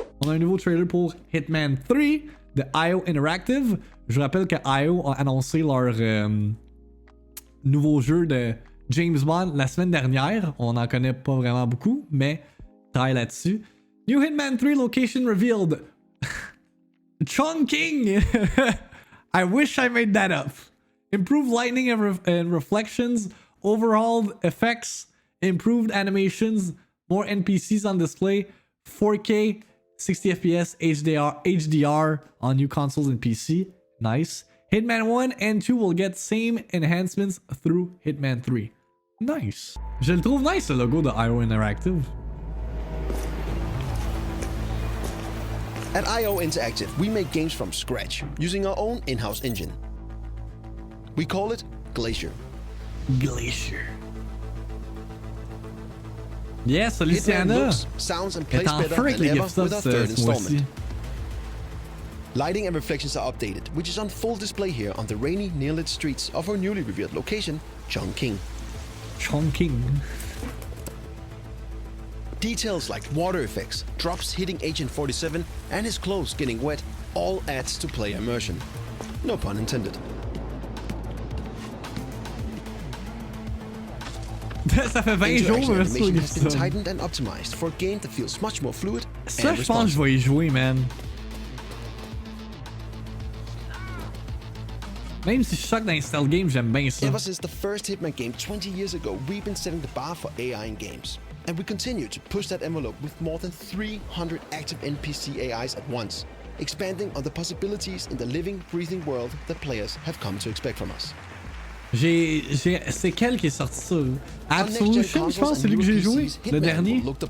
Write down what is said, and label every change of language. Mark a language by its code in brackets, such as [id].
[fr] On a un nouveau trailer pour Hitman 3 de IO Interactive. Je vous rappelle que IO a annoncé leur nouveau jeu de James Bond la semaine dernière. On n'en connaît pas vraiment beaucoup, mais travaille là-dessus. [en] New Hitman 3 location revealed. Chongqing! I wish I made that up. Improved lighting and reflections, overhauled effects, improved animations, more NPCs on display, 4K, 60 FPS, HDR on new consoles and PC. Nice. Hitman 1 and 2 will get same enhancements through Hitman 3. Nice. [fr] Je le trouve nice, le logo de IO Interactive. [en] At IO Interactive, we make games from scratch, using our own in-house engine. We call it Glacier. Glacier. Yes, Luciana sounds and plays better than ever with our third installment. Lighting and reflections are updated, which is on full display here on the rainy, near-lit streets of our newly revealed location, Chongqing. Chongqing. Details like water effects, drops hitting Agent 47, and his clothes getting wet all adds to player immersion. No pun intended. [fr] Ça fait 20 jours, [en] animation has been tightened and optimized for a game that feels much more fluid [fr] and je pense que je vais y jouer, man. Même si je choque dans les stealth games, j'aime bien ça. [en] Ever since the first Hitman game 20 years ago, we've been setting the bar for AI in games. And we continue to push that envelope with more than 300 active NPC AIs at once, expanding on the possibilities in the living, breathing world that players have come to expect from us. [fr] C'est quel qui est sorti sur Absolution, je pense, c'est celui que j'ai joué, le dernier.